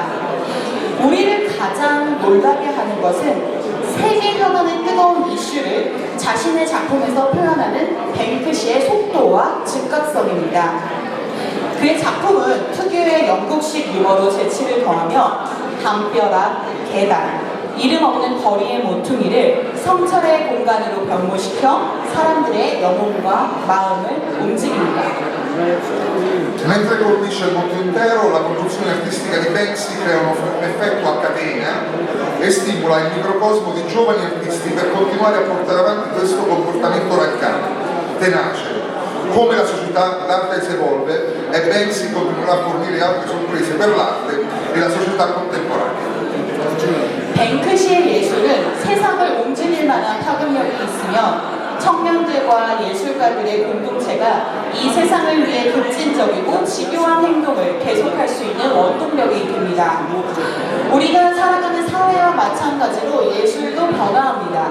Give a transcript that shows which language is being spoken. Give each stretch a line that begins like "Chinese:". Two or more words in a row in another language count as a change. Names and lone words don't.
Korean: 우리를 가장 놀라게 하는 것은 세계 현안의 뜨거운 이슈를 자신의 작품에서 표현하는 뱅크시의 속도와 즉각성입니다. 그의 작품은 특유의 영국식 유머로 재치를 더하며 담벼락, 계단, 이름 없는 거리의 모퉁이를 성찰의 공간으로 변모시켜 사람들의 영혼과 마음을 움직입니다.
Italian: Mentre colpisce il mondo intero, la produzione artistica di Banksy crea un effetto a catena e stimola il microcosmo di giovani artisti per continuare a portare avanti questo comportamento radicale, tenace. Come la società, l'arte si evolve e Banksy continuerà a fornire altre sorprese per l'arte e la società contemporanea.
Korean: 뱅크시의 예술은 세상을 옮길 만한 파급력이 있으며 청년들과 예술가들의 공동체가 이 세상을 위해 급진적이고 집요한 행동을 계속할 수 있는 원동력이 됩니다. 우리가 살아가는 사회와 마찬가지로 예술도 변화합니다.